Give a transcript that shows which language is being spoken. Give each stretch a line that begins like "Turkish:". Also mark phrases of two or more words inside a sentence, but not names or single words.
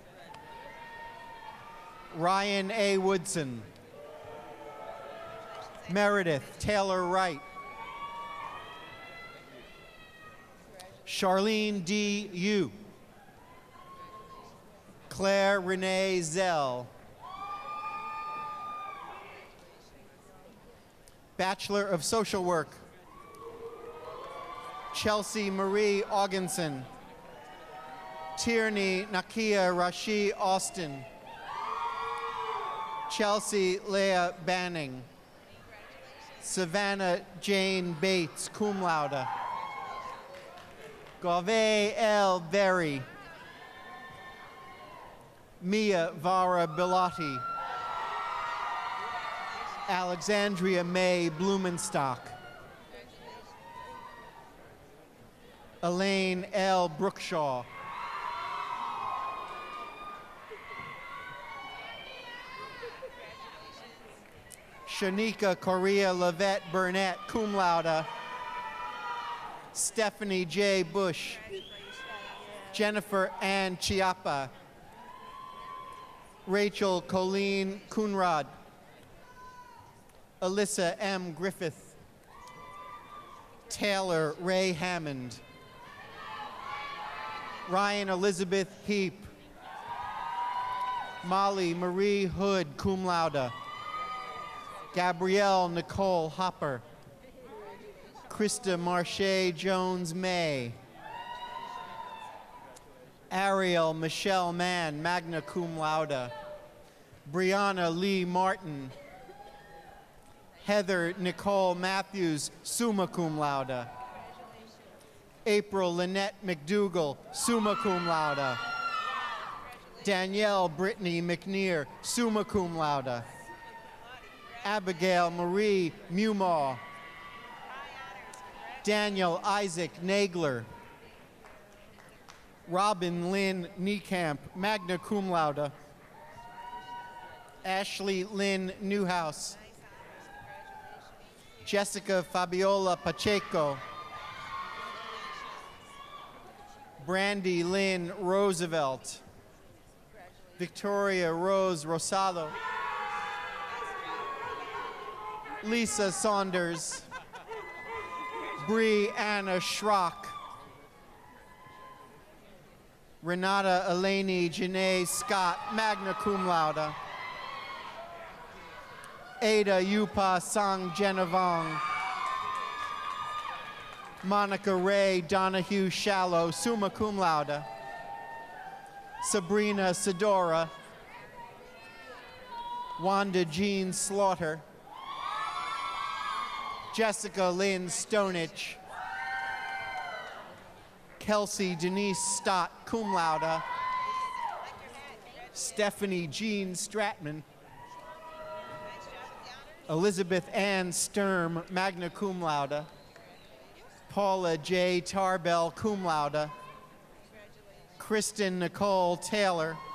English: Ryan A. Woodson. Meredith Taylor Wright. Charlene D. Yu. Claire Renee Zell. Bachelor of Social Work. Chelsea Marie Augenson. Tierney Nakia Rashi Austin. Chelsea Leah Banning. Savannah Jane Bates,
Latin: cum laude.
English: Gauve L. Berry. Mia Vara Bilotti. Alexandria May Blumenstock. Elaine L. Brookshaw. Shanika Correa Lavette Burnett,
Latin: cum laude.
English: Stephanie J. Bush. Jennifer Ann Chiappa. Rachel Colleen Coonrod. Alyssa M. Griffith. Taylor Ray Hammond. Ryan Elizabeth Heap. Molly Marie Hood,
Latin: cum laude.
English: Gabrielle Nicole Hopper. Krista Marche Jones May. Ariel Michelle Mann,
Latin: magna cum laude.
English: Brianna Lee Martin. Heather Nicole Matthews,
Latin: summa cum laude.
English: April Lynette McDougall,
Latin: summa cum laude.
English: Danielle Brittany McNear,
Latin: summa cum laude.
English: Abigail Marie Mumaw. Daniel Isaac Nagler. Robin Lynn Niekamp,
Latin: magna cum laude.
English: Ashley Lynn Newhouse. Jessica Fabiola Pacheco. Brandy Lynn Roosevelt. Victoria Rose Rosado. Lisa Saunders. Bree Anna Schrock. Renata Eleni Janae Scott,
Latin: magna cum laude.
English: Ada Yupa Sang Genevong. Monica Ray Donahue Shallow,
Latin: summa cum laude.
English: Sabrina Sedora. Wanda Jean Slaughter. Jessica Lynn Stonich. Kelsey Denise Stott,
Latin: cum laude.
English: Stephanie Jean Stratman. Elizabeth Ann Sturm,
Latin: magna cum laude.
English: Paula J. Tarbell,
Latin: cum laude.
English: Kristen Nicole Taylor.